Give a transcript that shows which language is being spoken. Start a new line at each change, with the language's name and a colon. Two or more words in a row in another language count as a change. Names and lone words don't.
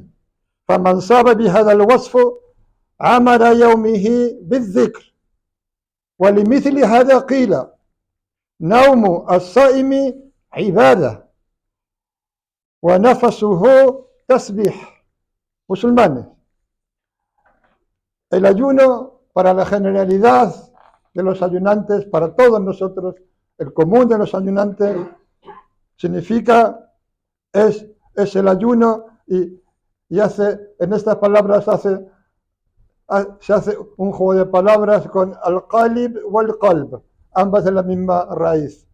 Arabic: فمن صاب بهذا الوصف عمل يومه بالذكر. ولمثل هذا قيل نوم الصائم عبادة ونفسه تسبيح.
Spanish: Musulmanes, el ayuno para la generalidad de los ayunantes, para todos nosotros, el común de los ayunantes, significa, es el ayuno y en estas palabras se hace un juego de palabras con al-qalib o al-qalb, ambas de la misma raíz.